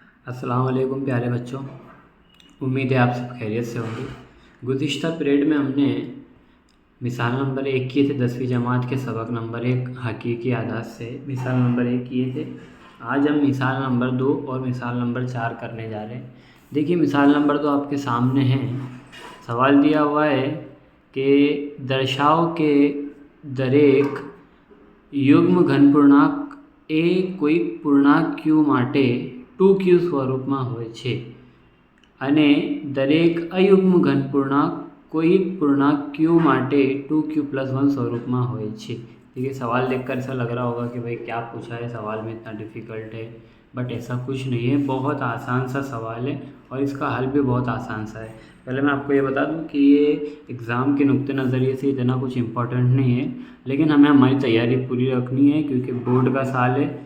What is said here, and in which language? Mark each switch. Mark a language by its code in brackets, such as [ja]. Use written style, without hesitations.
[hi] अस्सलाम वालेकुम प्यारे बच्चों। उम्मीद है आप सब खैरियत से होंगे। गुज़िश्ता पीरियड में हमने मिसाल नंबर 1 किए थे 10वीं जमात के सबक नंबर 1 हकीकी आदात से मिसाल नंबर 1 किए थे। आज हम मिसाल नंबर 2 और मिसाल नंबर 4 करने जा रहे हैं। देखिए मिसाल नंबर 2 आपके सामने है। सवाल दिया हुआ है कि दर्शाओ के [gu] दरेक યુગ્મ ઘનપૂર્ણાંક એ કોઈ પૂર્ણાંક ક્યુ માટે 2q સ્વરૂપમાં હોય છે અને દરેક અયુગ્મ ઘનપૂર્ણાંક कोई पूर्णांक q माटे 2q+1 स्वरूपમાં હોય છે। [hi] देखिए सवाल देखकर ऐसा लग रहा होगा कि भाई क्या पूछा है, सवाल में इतना डिफ़िकल्ट है, बट ऐसा कुछ नहीं है। बहुत आसान सा सवाल है और इसका हल भी बहुत आसान सा है। पहले मैं आपको ये बता दूं कि ये एग्ज़ाम के नुक्ते नज़रिए से इतना कुछ इम्पोर्टेंट नहीं है, लेकिन हमें हमारी तैयारी पूरी रखनी है क्योंकि बोर्ड का साल है।